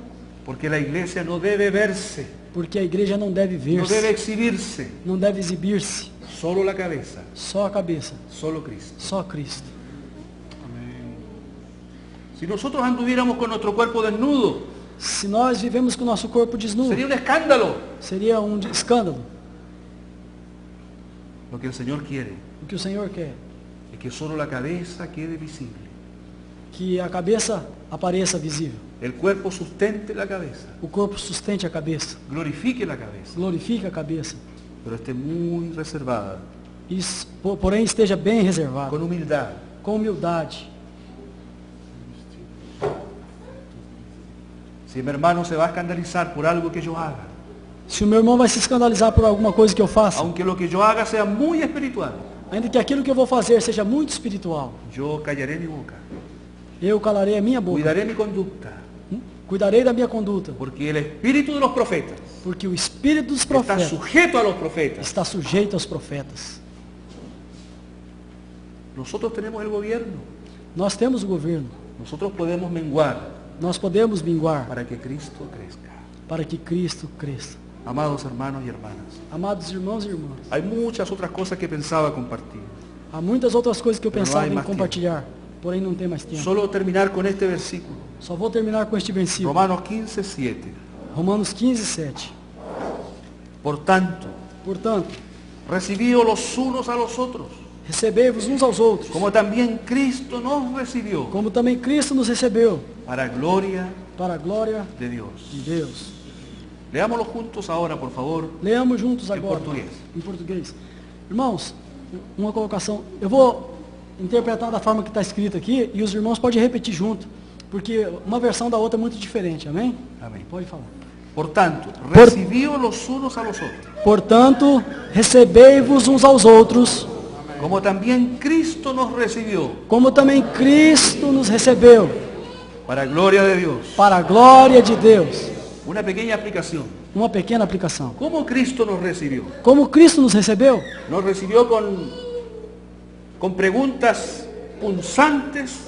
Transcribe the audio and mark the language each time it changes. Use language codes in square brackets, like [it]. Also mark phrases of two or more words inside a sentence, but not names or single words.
[es] Porque la iglesia no debe verse, [pt] porque a igreja não deve [es] no debe [pt] ver-se, [es] exhibirse. [pt] não deve exibir-se. [es] Solo la cabeza, [pt] Só a cabeça, [es] solo Cristo. [pt] só Cristo. [es] Si nosotros anduviéramos con nuestro cuerpo desnudo, [pt] Se nós vivemos com o nosso corpo desnudo, [es] sería un escándalo. [pt] seria um escândalo. [es] Lo que el Señor quiere [pt] O que o Senhor quer? [es] es que solo la cabeza quede visible. [pt] Que a cabeça apareça visível. [es] El cuerpo sustente la cabeza, [pt] o corpo sustente a cabeça, [es] glorifique la cabeza, [pt] glorifique a cabeça, [es] pero esté muy reservada, [pt] porém esteja bem reservado, [es] con humildad. [pt] com humildade. [es] Si mi hermano se va a escandalizar por algo que yo haga, [pt] Se o meu irmão vai se escandalizar por alguma coisa que eu faça, [es] aunque lo que yo haga sea muy espiritual, [pt] ainda que aquilo que eu vou fazer seja muito espiritual, [es] yo callaré mi boca, [pt] eu calarei a minha boca, [es] cuidaré mi conducta, [pt] cuidarei da minha conduta, [es] porque el espíritu de los profetas [pt] porque o espírito dos [es] está [pt] profetas [es] sujeto a los profetas. [pt] está sujeito aos profetas. [es] Nosotros tenemos el gobierno, [pt] Nós temos o governo, [es] nosotros podemos menguar [pt] nós podemos minguar [es] para que Cristo crezca. [pt] para que Cristo cresça. [es] Amados hermanos y hermanas, [pt] Amados irmãos e irmãs, [es] hay muchas otras cosas que pensaba compartir. [pt] há muitas outras coisas que eu [es] Pero [pt] pensava não há em mais compartilhar, porém não tem mais tempo. [es] Solo terminar con este versículo, [pt] Só vou terminar com este versículo, [es] Romanos 15:7. [pt] Romanos 15:7. [es] Por tanto, [pt] Portanto, [es] recibíos los unos a los otros, [pt] recebei-vos uns aos outros, [es] como también Cristo nos recibió, [pt] como também Cristo nos recebeu, [es] para gloria [pt] para a glória [es] de Dios. [pt] de Deus. [es] Leámoslo juntos ahora, por favor. Leamos juntos [pt] Em agora, português. em português. Irmãos, uma colocação, eu vou interpretar da forma que está escrito aqui, e os irmãos podem repetir junto, porque uma versão da outra é muito diferente, amém? [es] Amén. [pt] Pode falar. [es] Por tanto, recibíos los unos a los otros, [pt] Portanto, recebei-vos uns aos outros, [es] como también Cristo nos recibió, [pt] como também Cristo nos recebeu, [es] para gloria de Dios. [pt] para a glória de Deus. [es] Una pequeña aplicación. [pt] Uma pequena aplicação. [es] ¿Cómo Cristo nos recibió? [pt] Como Cristo nos recebeu? [es] Nos recibió con preguntas punzantes,